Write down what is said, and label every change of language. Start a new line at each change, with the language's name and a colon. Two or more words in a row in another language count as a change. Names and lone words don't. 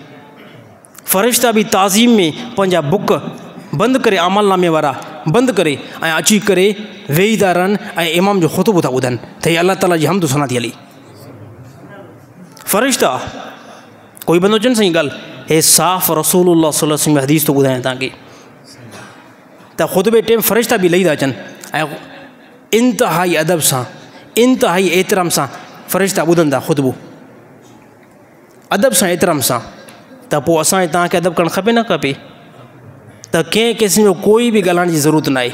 Sindhi: फ़रिश्ता बि ताज़ीम में पंहिंजा बुक बंदि करे, अमलनामे वारा बंदि करे ऐं अची करे वेही था रहनि ऐं इमाम जो ख़ुतबो था ॿुधनि त हीअ अल्लाह ताला जी हमद सना थी हली। फ़रिश्ता कोई बंदो चवनि साईं ॻाल्हि, हे साफ़ रसूलुल्लाह
Arabic: صلى الله عليه وسلم
Sindhi: हदीस थो ॿुधायां तव्हांखे, त ख़ुतबे टाइम फ़रिश्ता बि लही था अचनि ऐं इंतिहाई अदब सां, इंतिहाई एतिराम सां फ़रिश्ता ॿुधनि था ख़ुतबो, अदब सां एतिराम सां। त पोइ असांखे तव्हांखे अदब करणु खपे न खपे? त कंहिं क़िस्म जो कोई बि ॻाल्हाइण जी ज़रूरत न आहे।